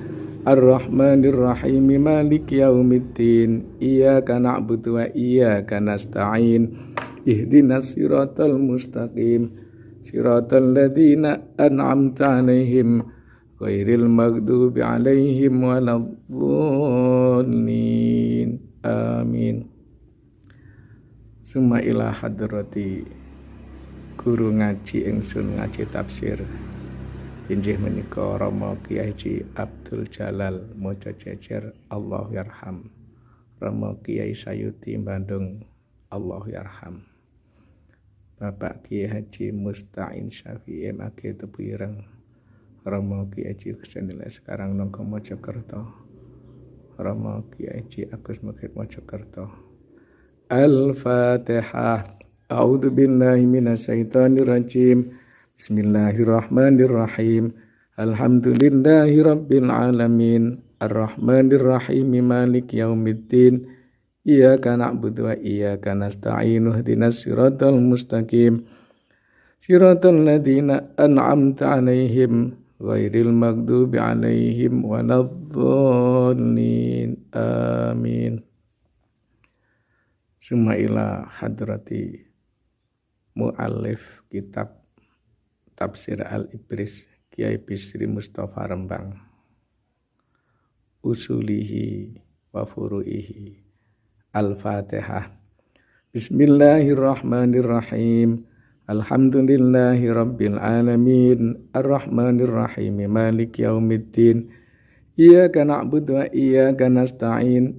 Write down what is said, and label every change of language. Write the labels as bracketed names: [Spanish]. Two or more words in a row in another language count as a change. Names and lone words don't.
[Arabic] الرحمن الرحيم. مالك يوم الدين. إياك نعبد وإياك نستعين. اهدنا الصراط المستقيم. صراط الذين أنعمت عليهم غير المغضوب عليهم ولا الضالين. Amin. ثم إلى حضرة [Javanese] guru ngaji ingsun ngaji tafsir injih menika Rama Kyai Haji Abdul Jalal maca jejer [Arabic] الله يرحم. [Javanese] Rama Kyai Sayuti Bandung [Arabic] الله يرحم. [Javanese] Bapak Kyai Haji Musta'in Syafi'i Ake Tepireng. Rama Kyai Haji Husainillah sekarang nongko Mojokerto. Rama Kyai Haji Agus Mukit Mojokerto. [Arabic] Al-Fatihah. أعوذ بالله من الشيطان الرجيم. بسم الله الرحمن الرحيم. الحمد لله رب العالمين. الرحمن الرحيم. مالك يوم الدين. إياك نعبد وإياك نستعين. اهدنا الصراط المستقيم. صراط الذين أنعمت عليهم غير المغضوب عليهم ولا الضالين. Amin. Summa ila hadrati muallif kitab Tafsir Al-Ibris Kyai Bisri Mustafa Rembang. أصوله وفروعه. Al-Fatihah. بسم الله الرحمن الرحيم. الحمد لله رب العالمين. الرحمن الرحيم. مالك يوم الدين. إياك نعبد وإياك نستعين.